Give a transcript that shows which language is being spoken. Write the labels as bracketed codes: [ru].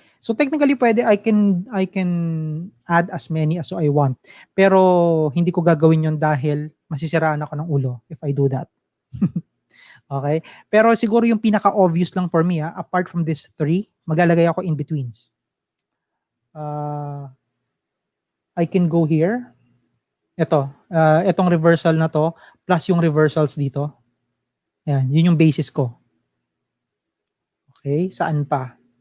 [en] So technically [tl] pwede [en] I can add as many as I want. [tl] Pero hindi ko gagawin yun dahil masisiraan ako ng ulo [en] if I do that. Okay? [tl] Pero siguro yung pinaka-obvious lang [en] for me, apart from these three, [tl] maglalagay ako [en] in betweens. I can go here. [tl] Itong reversal na to, plus yung reversals dito. Yan, yun yung basis ko. Okay, saan pa?